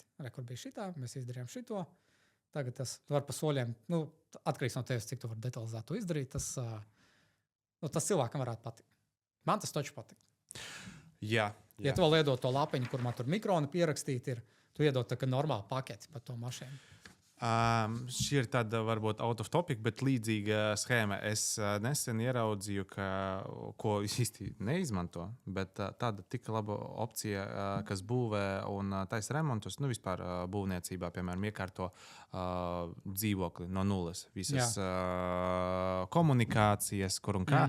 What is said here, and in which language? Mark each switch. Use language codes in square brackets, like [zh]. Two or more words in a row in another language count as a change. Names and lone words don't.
[lv] Kur bija šitā, mēs izdarījām šito. Tagad tas var pa soļiem, atkarīgs no tevis, cik tu vari detalizēt to izdarīt. Tas cilvēkam varētu patikt. Man tas taču patīk. Jā. Ja tu vēl iedod to lapiņu, kur man tur mikroni pierakstīti ir, tu iedod tā kā normāli paketi par to mašīnu. Šī ir tāda varbūt [en] out of topic, [lv] bet līdzīga schēma. Es nesen ieraudzīju, ko īsti neizmanto, bet tāda tik laba opcija, kas būvē un taisa remontus, vispār būvniecībā, piemēram, iekārto dzīvokli no nulles. Visas komunikācijas, kur un kā.